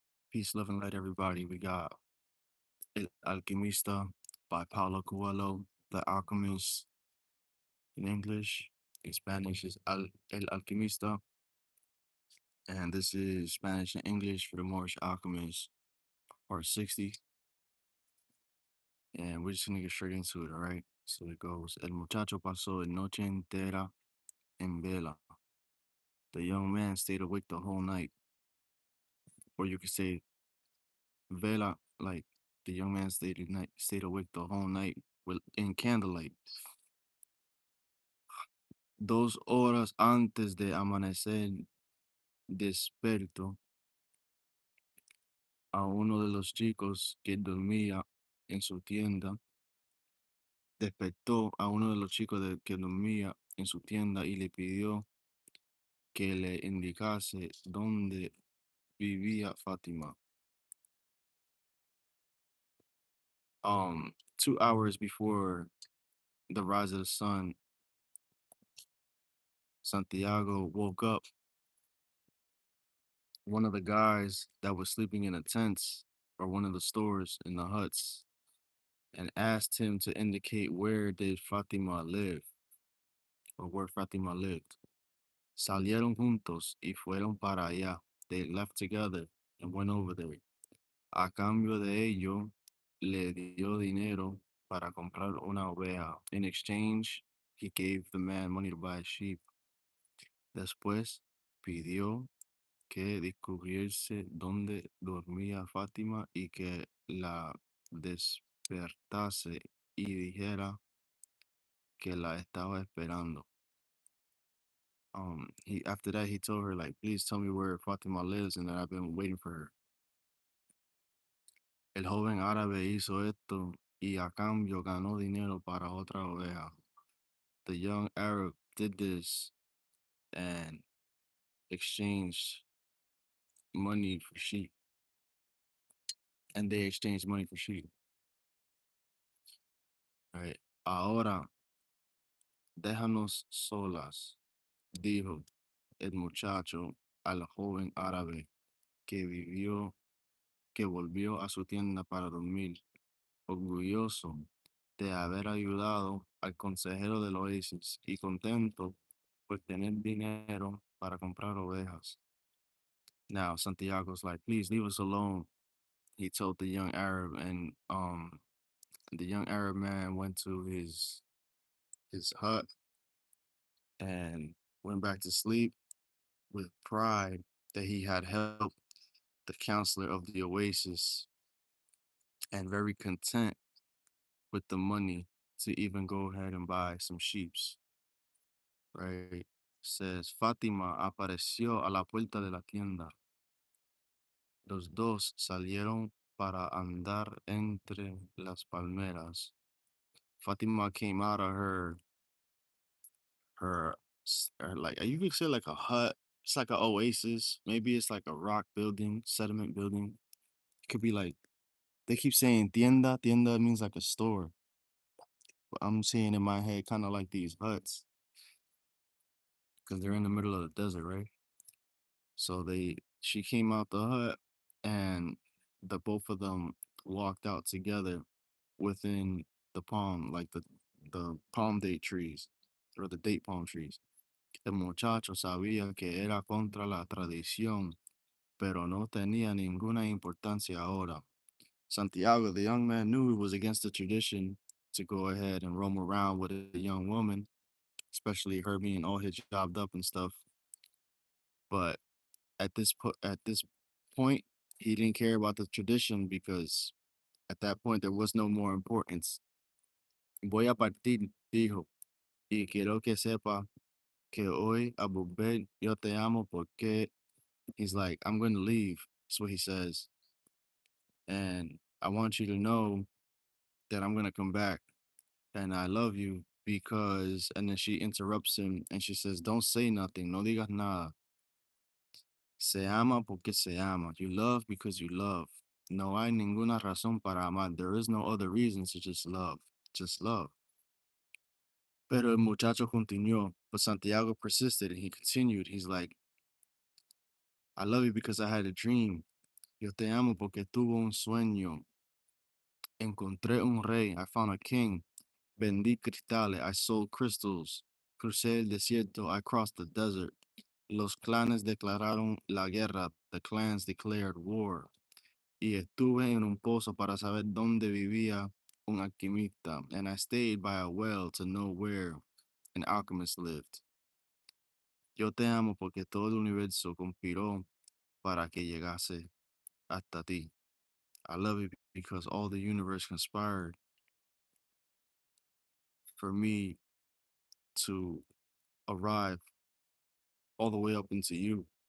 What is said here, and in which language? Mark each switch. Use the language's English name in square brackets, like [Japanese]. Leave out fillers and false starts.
[English] Peace, love, and light, everybody. We got El Alquimista by Paulo Coelho, The Alchemist in English. In Spanish is El Alquimista. And this is Spanish and English for the Moorish Alchemist, part 60. And we're just going to get straight into it, all right? So it goes [Spanish] El muchacho pasó noche entera en vela. [English] The young man stayed awake the whole night. Or you could say vela, like the young man stayed awake the whole night in candlelight. [Spanish] 2 horas antes de amanecer, despertó a uno de los chicos que dormía en su tienda. Despertó a uno de los chicos que dormía en su tienda y le pidió que le indicase dónde vivía Fátima. [English] 2 hours before the rise of the sun, Santiago woke up one of the guys that was sleeping in the tents or one of the stores in the huts and asked him to indicate where did Fatima live or where Fatima lived. [Spanish] Salieron juntos y fueron para allá. [English] They left together and went over there. [Spanish] A cambio de ello, le dio dinero para comprar una oveja. [English] In exchange, he gave the man money to buy a sheep. [Spanish] Después, pidió que descubriese dónde dormía Fátima y que la despertase y dijera que la estaba esperando. [English] He after that he told her like, please tell me where Fatima lives and that I've been waiting for her. [Spanish] El joven árabe hizo esto y a cambio ganó dinero para otra oveja. [English] The young Arab did this and exchanged money for sheep. And they exchanged money for sheep. Right. [Spanish] Ahora déjanos solas, dijo el muchacho al joven árabe que que volvió a su tienda para dormir, orgulloso de haber ayudado al consejero del oasis y contento por tener dinero para comprar ovejas. [English] Now Santiago's like, please leave us alone. He told the young Arab, and the young Arab man went to his hut and went back to sleep with pride that he had helped the counselor of the oasis and very content with the money to even go ahead and buy some sheeps, right? Says [Spanish] Fátima apareció a la puerta de la tienda. Los dos salieron para andar entre las palmeras. [English] Fátima came out of her like you could say like a hut. It's like an oasis. Maybe it's like a rock building, sediment building. It could be like they keep saying tienda. Tienda means like a store. But I'm seeing in my head kind of like these huts because they're in the middle of the desert, right? So she came out the hut and the both of them walked out together within the palm, like the palm date trees or the date palm trees. [Spanish] El muchacho sabía que era contra la tradición, pero no tenía ninguna importancia ahora. [English] Santiago, the young man, knew it was against the tradition to go ahead and roam around with a young woman, especially her being all hijabed up and stuff. But at this point, he didn't care about the tradition because at that point there was no more importance. [Spanish] Voy a partir, dijo, y quiero que sepa que hoy a volver yo te amo porque [English] he's like, I'm going to leave. That's what he says. And I want you to know that I'm going to come back and I love you because, and then she interrupts him and she says, don't say nothing. [Spanish] No digas nada. Se ama porque se ama. [English] You love because you love. [Spanish] No hay ninguna razón para amar. [English] There is no other reason to just love. Just love. Pero el muchacho continuó. But Santiago persisted and he continued. He's like, I love you because I had a dream. [Spanish] Yo te amo porque tuve un sueño. Encontré un rey. [English] I found a king. [Spanish] Vendí cristales. [English] I sold crystals. [Spanish] Crucé el desierto. [English] I crossed the desert. [Spanish] Los clanes declararon la guerra. [English] The clans declared war. [Spanish] Y estuve en un pozo para saber dónde vivía un alquimista. [English] And I stayed by a well to know where an alchemist lived. [Spanish] Yo te amo porque todo el universo conspiró para que llegase hasta ti. [English] I love you because all the universe conspired for me to arrive all the way up into you.